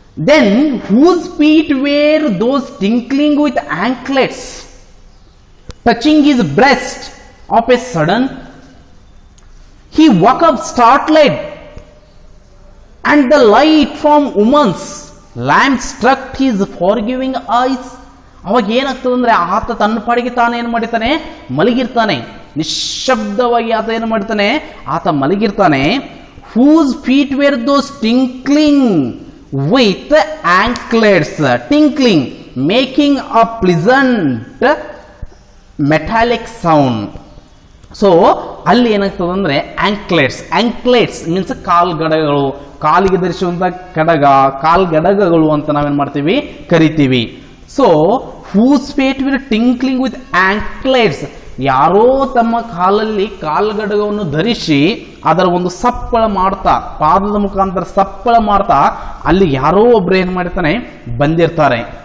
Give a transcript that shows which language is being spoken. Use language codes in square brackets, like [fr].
[en] Then whose feet were those tinkling with anklets touching his breast of a sudden he woke up startled, and the light from woman's lamp struck his forgiving eyes. [kn] ಅವಾಗ ಏನಾಗ್ತದೆ ಅಂದ್ರೆ ಆತ ತನ್ನ ಪಾಡಿಗೆ ತಾನು ಏನು ಮಾಡಿರ್ತಾನೆ, ಮಲಗಿರ್ತಾನೆ. ನಿಶ್ಶಬ್ದವಾಗಿ ಆತ ಏನು ಮಾಡ್ತಾನೆ, ಆತ ಮಲಗಿರ್ತಾನೆ. [en] whose feet were those tinkling with anklets, tinkling, making a pleasant metallic sound. [kn] So ಅಲ್ಲಿ ಏನಾಗ್ತದೆ ಅಂದ್ರೆ [en] anklets means [kn] ಕಾಲ್ಗಡಗಳು, ಕಾಲಿಗೆ ಧರಿಸುವಂತ ಕಡಗ, ಕಾಲ್ಗಡಗಗಳು ಅಂತ ನಾವೇನ್ ಮಾಡ್ತೀವಿ ಕರಿತೀವಿ. So [en] whose feet will tinkling with anklets, [kn] ಯಾರೋ ತಮ್ಮ ಕಾಲಲ್ಲಿ ಕಾಲ್ಗಡಗವನ್ನು ಧರಿಸಿ ಅದರ ಒಂದು ಸಪ್ಪಳ ಮಾಡ್ತಾ, ಪಾದದ ಮುಖಾಂತರ ಸಪ್ಪಳ ಮಾಡ್ತಾ ಅಲ್ಲಿ ಯಾರೋ ಒಬ್ರು ಏನ್ ಮಾಡಿರ್ತಾನೆ ಬಂದಿರ್ತಾರೆ.